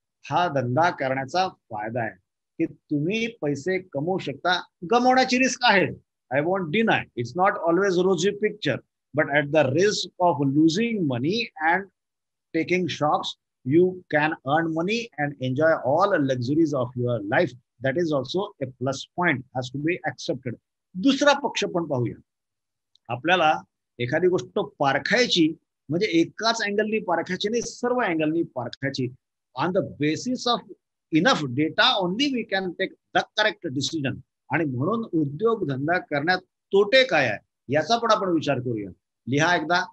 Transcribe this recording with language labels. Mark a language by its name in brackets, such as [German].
[Marathi] हा धंदा करण्याचा फायदा आहे की तुम्ही पैसे कमवू शकता. गमवण्याची रिस्क आहे. [English] I won't deny. It's not always a rosy picture, but at the risk of losing money and taking shocks, you can earn money and enjoy all the luxuries of your life. That is also a plus point, has to be accepted. [Marathi] दुसरा पक्ष पण पाहूया. आपल्याला एखादी गोष्ट पारखायची म्हणजे एकाच अँगलनी पारखायची नाही, सर्व अँगलनी पारखायची. [English] On the basis of enough data only we can take the correct decision. [Marathi] आणि म्हणून उद्योग धंदा करण्यात तोटे काय आहे याचा पण आपण विचार करूया. लिहा एकदा.